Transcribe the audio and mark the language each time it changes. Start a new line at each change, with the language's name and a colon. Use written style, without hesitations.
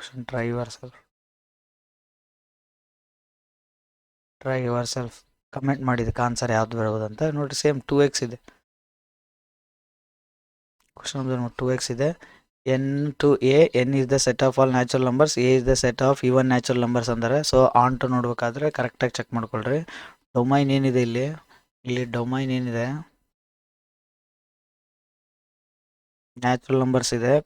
English: try yourself
Kannada: comment ಮಾಡಿದಕ್ಕೆ answer ಯಾವ್ದು ಬರೋದಂತ ನೋಡಿರಿ. ಸೇಮ್ 2x ಇದೆ. ಕ್ವಶನ್ ನಂಬರ್ 2x ಇದೆ.
English: n to a, n is the set of all natural numbers, a is the set of even natural numbers ಅಂದರೆ.
Kannada: So on to ನೋಡ್ಬೇಕಾದ್ರೆ ಕರೆಕ್ಟಾಗಿ check ಮಾಡ್ಕೊಳ್ರಿ. Domain ಏನಿದೆ ಇಲ್ಲಿ ಡೊಮೈನ್ ಏನಿದೆ, ನ್ಯಾಚುರಲ್ ನಂಬರ್ಸ್ ಇದೆ.